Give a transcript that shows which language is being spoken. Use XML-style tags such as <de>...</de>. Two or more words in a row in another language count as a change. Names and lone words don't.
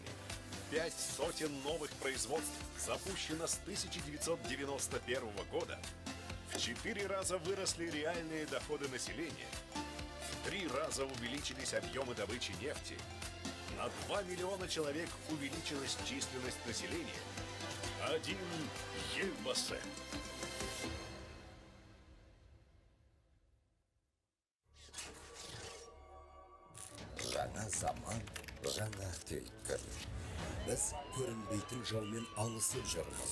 <ru>5 сотен новых производств запущено с 1991 года. В 4 раза выросли реальные доходы населения. В 3 раза увеличились объемы добычи нефти. На 2 миллиона человек увеличилась численность населения.</ru> <kk>Один елбасы. Жаңа заман, жаңа түйткіл. Біз көрінбейтін жаумен алысып жүрміз.</kk>